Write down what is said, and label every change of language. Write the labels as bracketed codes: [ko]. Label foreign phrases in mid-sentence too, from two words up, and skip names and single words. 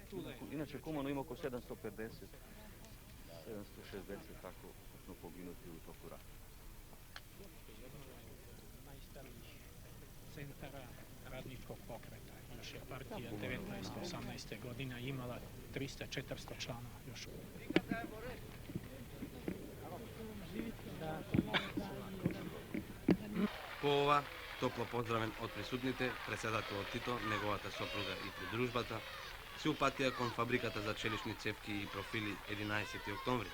[sr] Inače Kumano ima oko 750, 760 tako ukupno poginuti u toku rata. Najstarijih centara radničkog pokreta. Još je partija 1918. godina imala 300-400 članova još uvijek. [mk] По ова, топло поздравен од присутните, председателот Тито, неговата сопруга и придружбата, се упатија кон фабриката за челични цевки и профили 11 октомври.